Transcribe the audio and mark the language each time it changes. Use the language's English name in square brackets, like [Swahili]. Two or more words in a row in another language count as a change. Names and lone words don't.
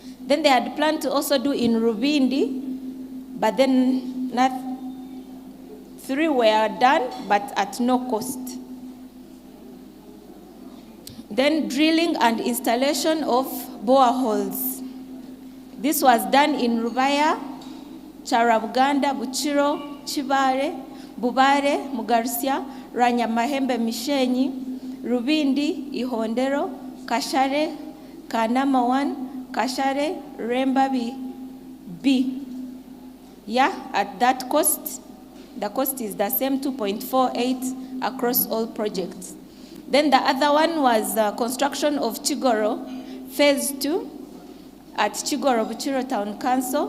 [English] Then they had planned to also do in Rubindi, but then 3 were done, but at no cost. Then drilling and installation of boreholes. This was done in Rubaya, Charabuganda, Buchiro, Chibare, Bubare, Mugarsia, Ranyamahembe, Mishenyi, Rubindi, Ihondero, Kashare, Kanama 1, Kashare, Remba B. Yeah, at that cost, the cost is the same, 2.48 across all projects. Then the other one was construction of Chigoro, phase 2 at Chigoro, Buchiro Town Council.